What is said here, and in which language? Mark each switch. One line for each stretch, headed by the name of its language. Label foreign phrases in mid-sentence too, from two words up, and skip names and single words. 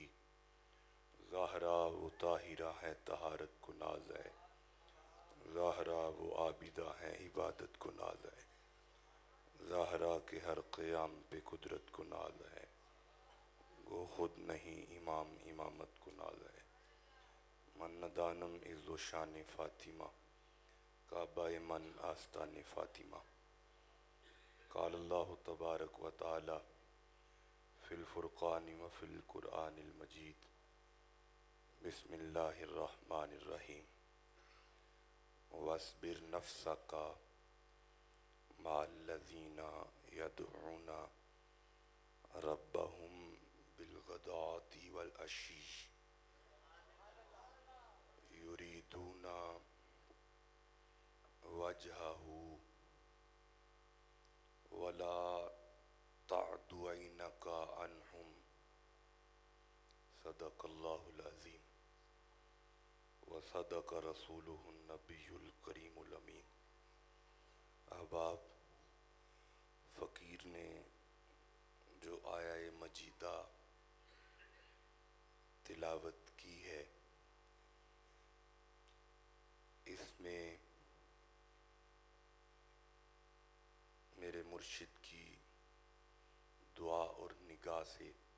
Urdu: ظاہرہ و طاہرہ ہے طہارت کو ناز ہے ظاہرہ و عابدہ ہے عبادت کو ناز ہے ظاہرہ کے ہر قیام پہ قدرت کو ناز ہے گو خود نہیں امام امامت کو ناز ہے
Persian: من ندانم عز و شان فاطمہ کعبہ من آستان فاطمہ
Arabic: قال اللہ تبارک و تعالی فی الفرقان و فی القرآن المجید بسم اللہ الرحمن الرحیم وَاصْبِرْ نَفْسَكَ مَعَ الَّذِينَ يَدْعُونَ رَبَّهُمْ بِالْغَدَاةِ وَالْعَشِيِّ يُرِيدُونَ وَجْهَهُ وَلَا تَعْدُ عَيْنَكَ عَنْهُمْ صدق اللہ العظیم وصدق رسولہ النبی الکریم الامین احباب
Urdu: فقیر نے جو آیا مجیدہ تلاوت کی ہے، اس میں میرے مرشد کی دعا اور نگاہ سے